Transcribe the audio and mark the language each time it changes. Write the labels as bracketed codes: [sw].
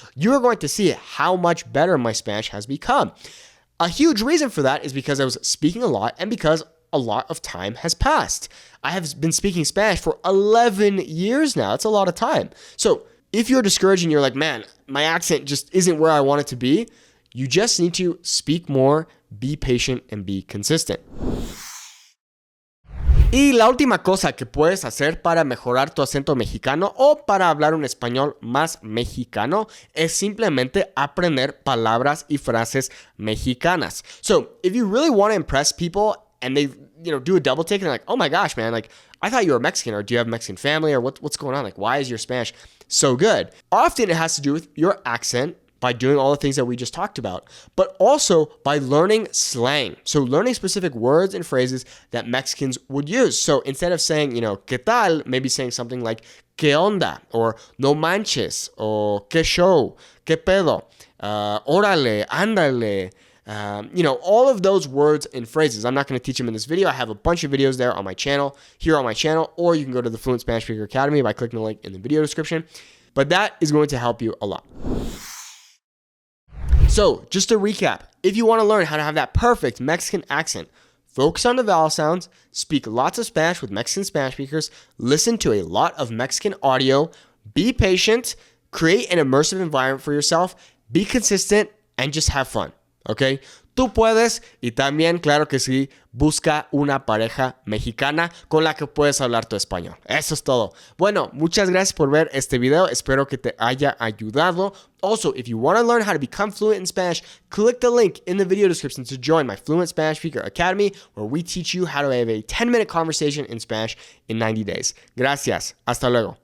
[en] You are going to see how much better my Spanish has become. A huge reason for that is because I was speaking a lot and because a lot of time has passed. I have been speaking Spanish for 11 years now. That's a lot of time. So if you're discouraged and you're like, man, my accent just isn't where I want it to be, you just need to speak more, be patient, and be consistent. [es] Y la última cosa que puedes hacer para mejorar tu acento mexicano o para hablar un español más mexicano es simplemente aprender palabras y frases mexicanas. [en] So, if you really want to impress people and they, do a double take and they're like, oh my gosh, man, like, I thought you were Mexican, or do you have Mexican family, or what's going on? Like, why is your Spanish so good? Often it has to do with your accent, by doing all the things that we just talked about, but also by learning slang. So learning specific words and phrases that Mexicans would use. So instead of saying, [es] ¿qué tal? [en] Maybe saying something like, [es] ¿qué onda? [en] Or [es] no manches, [en] or [es] ¿qué show? ¿Qué pedo? Órale, ándale. [en] All of those words and phrases. I'm not going to teach them in this video. I have a bunch of videos there on my channel, or you can go to the Fluent Spanish Speaker Academy by clicking the link in the video description. But that is going to help you a lot. So, just to recap, if you want to learn how to have that perfect Mexican accent, focus on the vowel sounds, speak lots of Spanish with Mexican Spanish speakers, listen to a lot of Mexican audio, be patient, create an immersive environment for yourself, be consistent, and just have fun, okay? [es] Tú puedes, y también, claro que sí, busca una pareja mexicana con la que puedes hablar tu español. Eso es todo. Bueno, muchas gracias por ver este video. Espero que te haya ayudado. [en] Also, if you want to learn how to become fluent in Spanish, click the link in the video description to join my Fluent Spanish Speaker Academy, where we teach you how to have a 10-minute conversation in Spanish in 90 days. [es] Gracias. Hasta luego.